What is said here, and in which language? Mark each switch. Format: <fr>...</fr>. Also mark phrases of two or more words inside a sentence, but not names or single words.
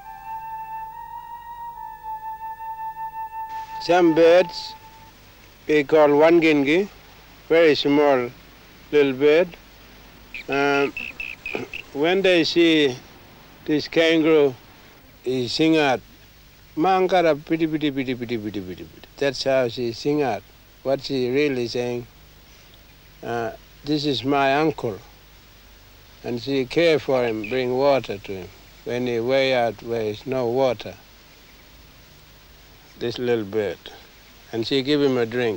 <en>Some birds we call wangingi, very small little bird. When they see this kangaroo, he sing out, "Mangara piti piti piti piti piti piti." That's how she sing out. What she really saying, this is my uncle. And she care for him, bring water to him. When he way out where there's no water, this little bird. And she give him a drink.</en>